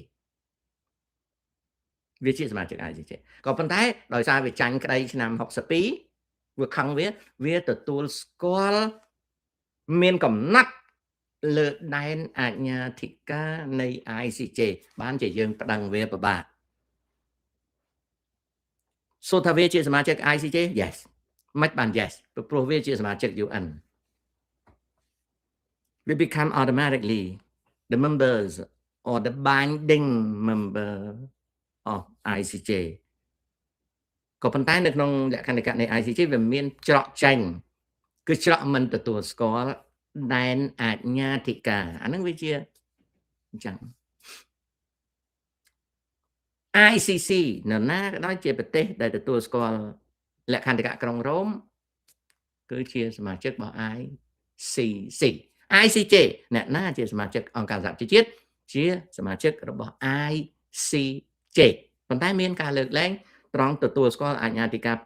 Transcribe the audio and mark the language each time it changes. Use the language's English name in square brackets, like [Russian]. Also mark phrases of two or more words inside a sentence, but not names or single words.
[Khmer] វាជាសមាជិក ICJ ក៏ប៉ុន្តែដោយសារវាចាញ់ក្តីឆ្នាំ62វាខឹងវាទទួលស្គាល់មានកំណត់លើដែនអាជ្ញាធិការនៃ ICJ បានជាយើងប្តឹងវាពិបាក សូថាវាជាសមាជិក ICJ yes មិនបាន yes ព្រោះវាជាសមាជិក UN [English] we become automatically the members or the binding member of ICJ [Khmer] ក៏ប៉ុន្តែនៅក្នុងលក្ខន្តិកៈនៃ ICJ វាមានច្រកចេញគឺច្រកមិនទទួលស្គាល់ដែនអាជ្ញាធិការអាហ្នឹងវាជាអញ្ចឹង ICC នរណាក៏ដោយជាប្រទេសដែលទទួលស្គាល់លក្ខន្តិកៈក្រុងរ៉ូមគឺជាសមាជិករបស់ ICC ICJ អ្នកណាជាសមាជិកអង្គការសហជីវជាតិជាសមាជិករបស់ ICJ ប៉ុន្តែមានការលើកលែងត្រង់ទទួលស្គាល់អាជ្ញាធិការ